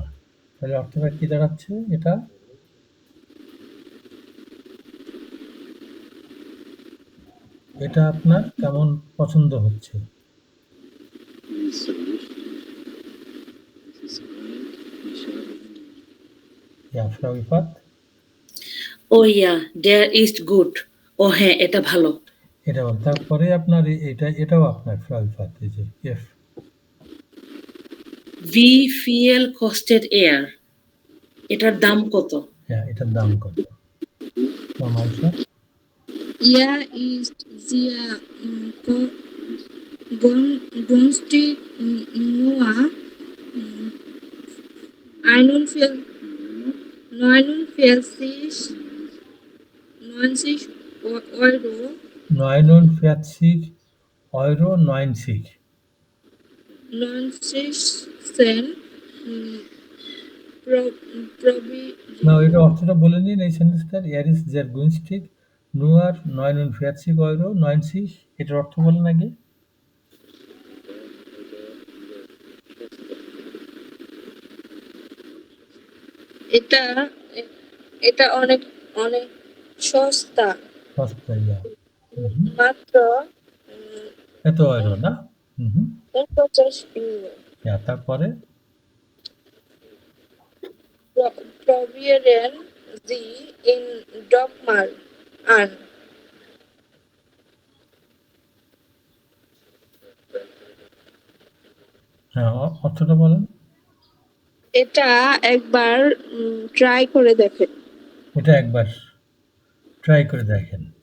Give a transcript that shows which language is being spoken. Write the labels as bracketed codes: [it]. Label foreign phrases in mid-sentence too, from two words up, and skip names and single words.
[bn] তাহলে অর্থটা কি দাঁড়াচ্ছে এটা? এটা আপনার কেমন পছন্দ হচ্ছে? [de] Ja Frau ইফাত। Oh ja, der ist gut. [bn] ও হ্যাঁ, এটা ভালো। এটা বল। তারপরে আপনার এটাও আপনার ফ্রাউ ইফাত, এই যে এফ। [de] Wie viel kostet er? [bn] এটার দাম কত? হ্যাঁ, এটার দাম কত? ফ্রাউ মাইশা। [de] Er ist sehr günstig, nur 49,90 Euro. 49,90 Cent. [bn] না, এটা অর্থটা বলে নিন এই সেন্টেন্সটার। [de] Er ist sehr günstig nur 49,90 €। [bn] এটার অর্থ বলেন আগে। এটা অনেক অনেক সস্তা, সস্তা, ইয়া। মাত্র এত ইউরো না? 49 ইউরো। ইয়া, তারপরে [de] Probieren Sie ihn doch mal an. [bn] হ্যাঁ, অর্থটা বলেন। এটা একবার ট্রাই করে দেখেন। এটা একবার ট্রাই করে দেখেন।